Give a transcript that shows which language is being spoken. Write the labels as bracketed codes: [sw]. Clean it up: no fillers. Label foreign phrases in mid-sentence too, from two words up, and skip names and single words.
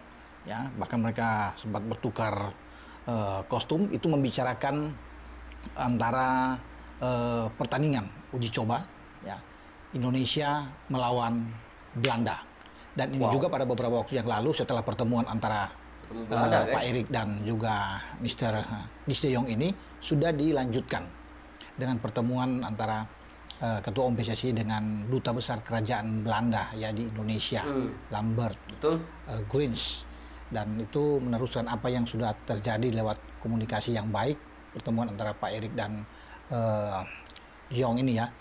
[id] Ya, bahkan mereka sempat bertukar kostum. Itu membicarakan antara pertandingan uji coba, ya, Indonesia melawan Belanda. Dan ini juga pada beberapa waktu yang lalu setelah pertemuan antara Pak Erick dan juga Mr. Guus de Jong ini sudah dilanjutkan dengan pertemuan antara Ketua Umum PSSI dengan Duta Besar Kerajaan Belanda ya di Indonesia, Lambert Grins. Dan itu meneruskan apa yang sudah terjadi lewat komunikasi yang baik, pertemuan antara Pak Erick dan Jong ini ya.